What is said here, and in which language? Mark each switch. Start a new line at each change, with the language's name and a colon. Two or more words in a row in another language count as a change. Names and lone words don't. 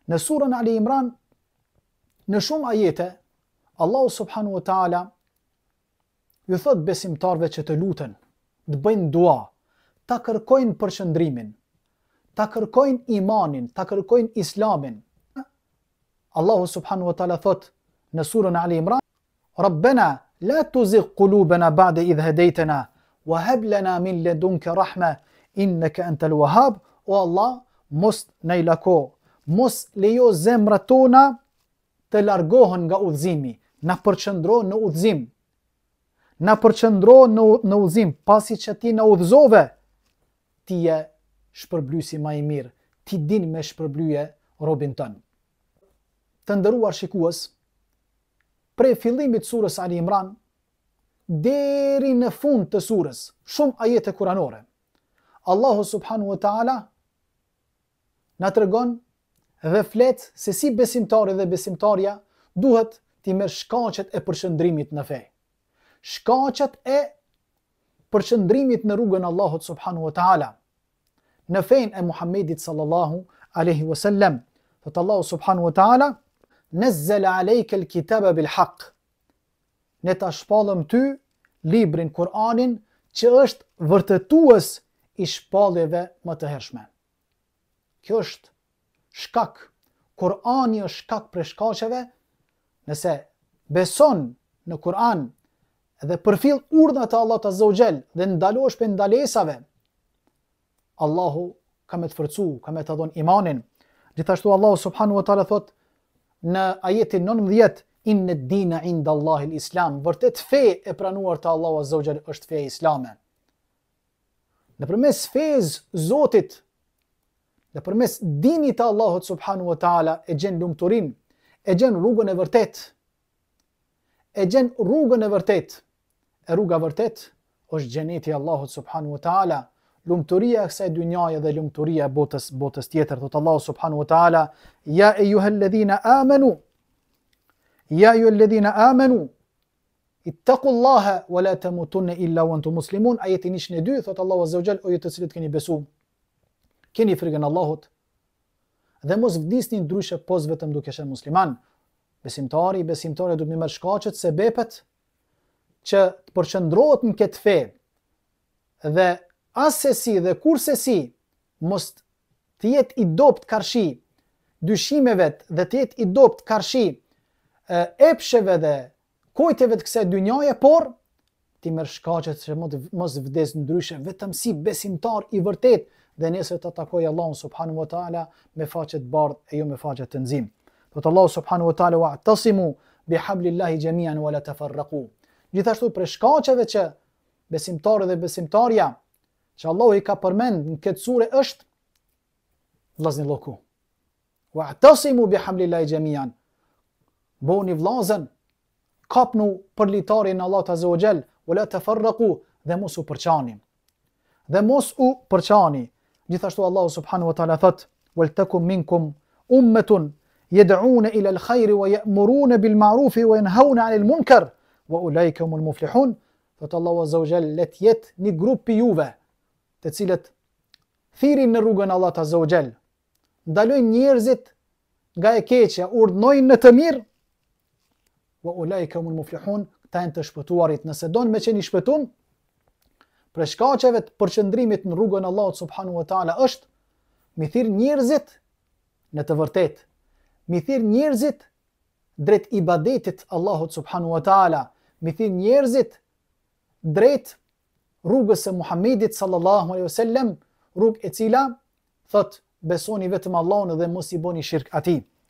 Albanian: Në surën Ali Imran, në shumë ajete, Allahu
Arabic: سبحانه وتعالى
Albanian: ju thot besimtarve që të luten, të bëjnë dua, ta kërkojnë përshëndrimin, ta kërkojnë imanin, ta kërkojnë islamin.
Arabic: الله سبحانه وتعالى
Albanian: thot në surën Ali Imran,
Arabic: ربنا لا تزغ قلوبنا بعد إذ هديتنا وهب لنا من لدنك رحمة إنك أنت الوهاب.
Albanian: O Allah, mos na i lako, mos lejo zemrat tona të largohen nga udhëzimi, na përqëndro në udhëzim. Na përqëndro në udhëzim, pasi që ti na udhëzove, ti je shpërblyesi më i mirë, ti din me shpërblyje robin tën. Të nderuar shikues, prej fillimit surës Ali Imran deri në fund të surës, shumë ajete kuranore, Allahu
Arabic: سبحانه وتعالى
Albanian: na tregon dhe flet se si besimtari dhe besimtarja duhet t'i merr shkaqet e përshëndrimit në fe. Shkaqet e përshëndrimit në rrugën e Allahut
Arabic: سبحانه وتعالى.
Albanian: Në fenë e Muhammedit
Arabic: صلى الله عليه وسلم, thot الله سبحانه وتعالى نزل عليك الكتاب بالحق.
Albanian: Ne ta shpallëm ty librin Kur'anin që është vërtetues i shpalljeve më të hershme. Kjo është shkak. Kur'ani është shkak për shkaqeve. Nëse beson në Kur'an dhe përfill urdhat e Allahut
Arabic: عز وجل
Albanian: dhe ndalosh për ndalesave, Allahu ka me të forcu, ka me të dhon imanin. Gjithashtu Allahu
Arabic: سبحانه وتعالى
Albanian: thot në ajetin 19,
Arabic: إن الدين عند الله الإسلام.
Albanian: Vërtet fe e pranuar te Allahu
Arabic: عز وجل
Albanian: është feja islame. Nëpërmes fejës Zotit, nëpërmes dinit të Allahut
Arabic: سبحانه وتعالى
Albanian: e gjen lumturin, e gjen rrugën e vërtet. E gjen rrugën e vërtet. E rruga vërtet është xheneti i Allahut
Arabic: سبحانه وتعالى.
Albanian: Lumturia e kësaj dynjaje dhe lumturia e botës tjetër.
Arabic: Thot الله سبحانه وتعالى يا أيها الذين آمنوا يا أيها الذين آمنوا اتقوا الله ولا تموتن إلا وأنتم مسلمون.
Albanian: Ajeti 102, thot Allahu
Arabic: عز وجل,
Albanian: o ju të cilët keni besu, keni frikën Allahut dhe mos vdisni ndryshe pos vetëm duke qenë musliman. Besimtari duhet me marrë shkaqet, sebepet që të përqendrohet në këtë fe dhe asesi dhe kursesi mos të jetë i dopt karshi dyshimeve dhe të jetë i dopt karshi epsheve dhe kujteve të kësaj dynjaje, por ti merr shkaqet që mos vdes ndryshe vetëm si besimtar i vërtet dhe nesër të takoj Allahun
Arabic: سبحانه وتعالى
Albanian: me faqe të bardhë e jo me faqe të nxim.
Arabic: Thot الله سبحانه وتعالى واعتصموا بحبل الله جميعا ولا تفرقوا.
Albanian: Gjithashtu për shkaqeve që besimtarët dhe besimtarja që Allahu i ka përmend në këtë sure është vllaznilloku.
Arabic: واعتصموا بحبل الله جميعا.
Albanian: Boni vllazën, kapnu për litarin e Allahut
Arabic: عز وجل, ولا تفرقوا,
Albanian: dhe mos u përçani. Dhe mos u përçani.
Arabic: Gjithashtu الله سبحانه وتعالى thot, ولتكن منكم أمة يدعون إلى الخير ويأمرون بالمعروف وينهون عن المنكر وأولئك هم المفلحون.
Albanian: Thot Allahu
Arabic: عز وجل,
Albanian: let jet një grup pi juve, të cilët thirin në rrugën e Allahut
Arabic: عز وجل,
Albanian: ndalojnë njerëzit nga e keqja, urdhnojnë në të mirë,
Arabic: وأولئك هم المفلحون,
Albanian: këta janë të shpëtuarit. Nëse don me qenë i shpëtuar, për shkaqeve të përqendrimit në rrugën e Allahut
Arabic: سبحانه وتعالى
Albanian: është mi thirr njerëzit në të vërtetë, mi thirr njerëzit drejt ibadetit Allahut
Arabic: سبحانه وتعالى,
Albanian: mi thirr njerëzit drejt rrugës së Muhammedit
Arabic: صلى الله عليه وسلم,
Albanian: rrugë e cila thot besoni vetëm Allahun dhe mos i bëni shirk atij.